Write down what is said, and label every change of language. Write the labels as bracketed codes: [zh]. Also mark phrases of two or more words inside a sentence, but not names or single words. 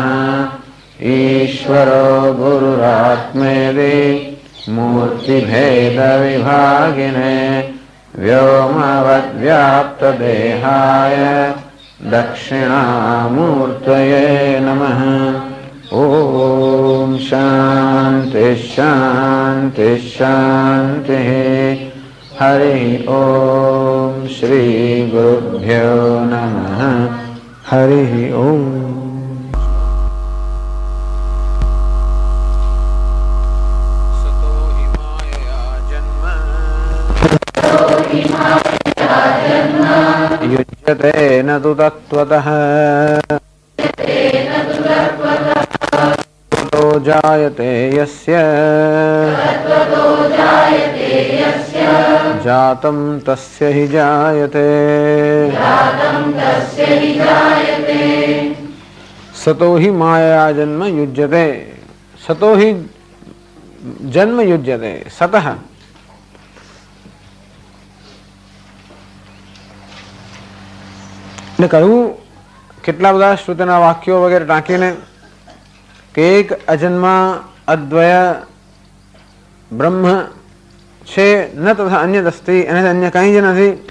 [sa] ઈશ્વરો ગુરુરાત્મેતિ મૂર્તિભેદવિભાગિને વ્યોમવદ્વ્યાપ્તદેહાય દક્ષિણામૂર્તયે નમઃ. ઓમ શાંતિ શાંતિ શાંતિ. હરિ ઓમ શ્રી ગુરુભ્યો નમઃ. હરિ ઓમ. युज्यते न तु तत्त्वतः ततो जायते यस्य जातं तस्य हि जायते. सतो हि माया जन्म युज्यते. सतो हि जन्म युज्यते. [gu] सतः એટલે કહ્યું કેટલા બધા શ્રુતિના વાક્યો વગેરે ટાંકીને કે એક અજન્મા અદ્વય બ્રહ્મ છે, [sa] ન તથા અન્ય દસ્તી, [gu] એનાથી અન્ય કંઈ જ નથી.